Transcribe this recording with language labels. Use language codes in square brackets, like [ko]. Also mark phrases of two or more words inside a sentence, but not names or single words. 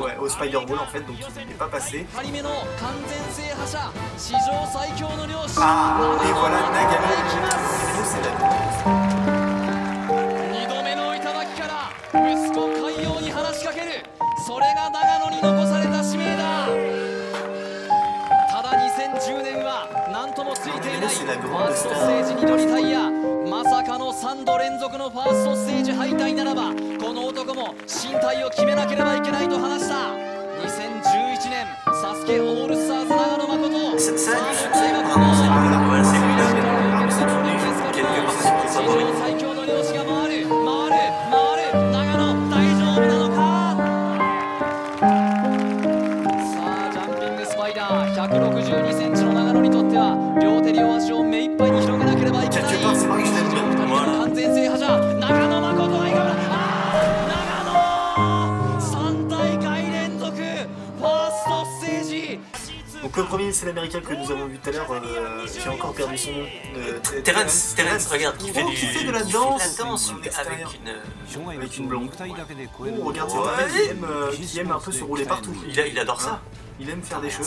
[fr] ouais, au Spider-Ball en fait, donc il n'est pas passé. Ah, et voilà Nagano, c'est la c'est la grande star. [ja] まさかの3度連続のファーストステージ敗退ならばこの男も進退を決めなければいけないと話した2011年サスケオールスターズ長野誠 [fr] Ça a du succès, vraiment, c'est lui-là. Quelque part sur les favoris. [ja] 最強の漁師が回る長野大丈夫なのかさあジャンピングスパイダー162センチの長野にとっては両手両足を目いっぱいに広げなければいけない完全制覇者長野誠がいかが長野3大会連続ファーストステージ [fr] Donc le premier c'est l'américain que nous avons vu tout à l'heure, j'ai encore perdu son nom. Terence, regarde, qui fait de la danse, avec une blonde. Oh, regarde, c'est un mec qui aime un peu se rouler partout. Il adore ça. Il aime faire des choses.